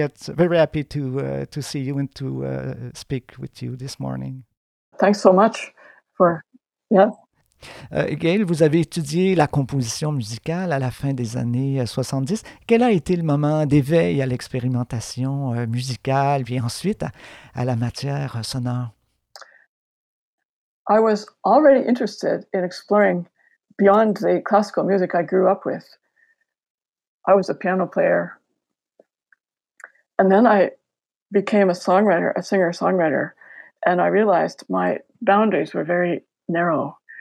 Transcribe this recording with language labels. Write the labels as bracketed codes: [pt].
[en] It's very happy to see you and to speak with you this morning. Thanks so much for, [fr] Gail, vous avez étudié la composition musicale à la fin des années 70. Quel a été le moment d'éveil à l'expérimentation musicale puis ensuite à la matière sonore? [en] I was already interested in exploring beyond the classical music I grew up with. I was a piano player. And then I became a songwriter, a singer-songwriter. And I realized my boundaries were very narrow.